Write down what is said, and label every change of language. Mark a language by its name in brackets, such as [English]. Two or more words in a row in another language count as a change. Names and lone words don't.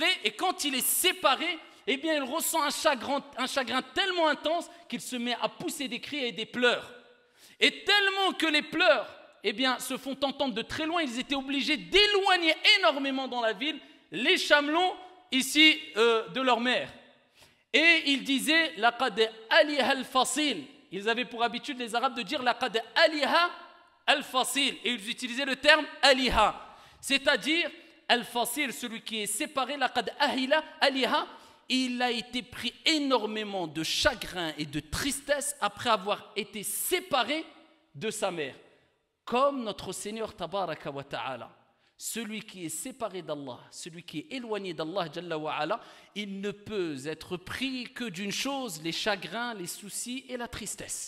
[French] Et quand il est séparé, eh bien, il ressent un chagrin tellement intense qu'il se met à pousser des cris et des pleurs. Et tellement que les pleurs, eh bien, se font entendre de très loin, ils étaient obligés d'éloigner énormément dans la ville les chamelons ici de leur mère. Et ils disaient [Arabic] لقد أله الفصيل. [French] Ils avaient pour habitude, les Arabes, de dire [Arabic] لقد أله الفصيل, [French] et ils utilisaient le terme aliha, c'est-à-dire al-fasil, celui qui est séparé, [Arabic] لقد أهل أله, [French] il a été pris énormément de chagrin et de tristesse après avoir été séparé de sa mère. Comme notre Seigneur [Arabic] تبارك وتعالى, [French] celui qui est séparé d'Allah, celui qui est éloigné d'Allah [Arabic] جل وعلا, [French] il ne peut être pris que d'une chose, les chagrins, les soucis et la tristesse.